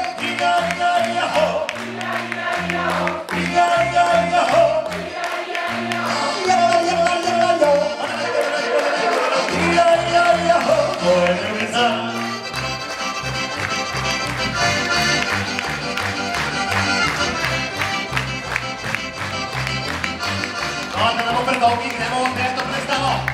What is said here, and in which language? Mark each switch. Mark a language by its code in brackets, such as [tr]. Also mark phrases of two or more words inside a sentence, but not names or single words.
[sl] Ja-ja-ja-ho! Ja-ja-ja-ho! Ja-ja-ja-ho! Ja-ja-ja-ho! To je ljubica. No, da ne bo predolgi, gremo v peto predstavo.